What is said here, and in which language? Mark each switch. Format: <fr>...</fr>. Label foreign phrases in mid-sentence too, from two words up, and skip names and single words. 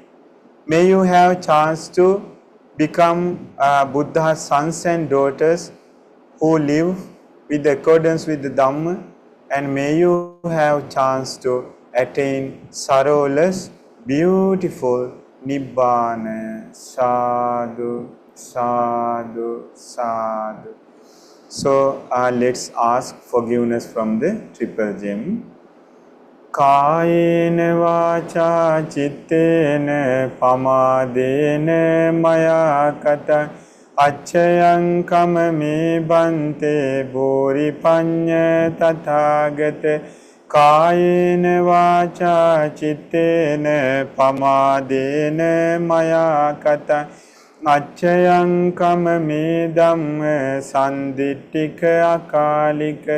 <en>May you have chance to become Buddha's sons and daughters who live with accordance with the Dhamma, and may you have chance to attain sorrowless, beautiful Nibbana.</en> <pi>Sadhu, sadhu, sadhu.</pi> <en>So let's ask forgiveness from the triple gem.</en> <pi>Kayena vacha cittena pamadena maya kata acchayam kamame bhante bhuri panya tathagata. Kayena vacha cittena pamadena maya kata acchayam kamame dhamma sandittika akalika.</pi>